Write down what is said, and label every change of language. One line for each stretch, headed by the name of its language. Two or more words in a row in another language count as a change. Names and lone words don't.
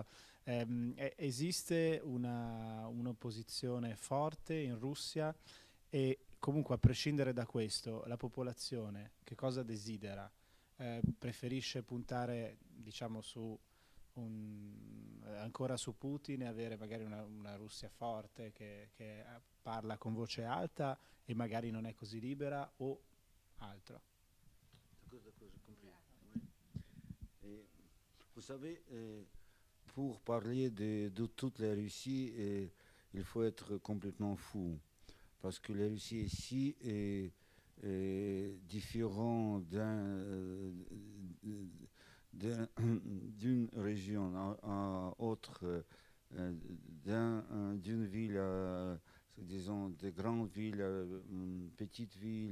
Italian: Esiste un'opposizione forte in Russia e comunque a prescindere da questo, la popolazione che cosa desidera? Preferisce puntare, diciamo, ancora su Putin e avere magari una Russia forte che parla con voce alta e magari non è così libera o altro?
French: D'accord, j'ai compris. ah, Oui. Et vous savez, pour parler de toute la Russie, il faut être complètement fou. Parce que la Russie ici est différent d'une région à autre, d'une ville à, disons, de grandes villes à une petite ville.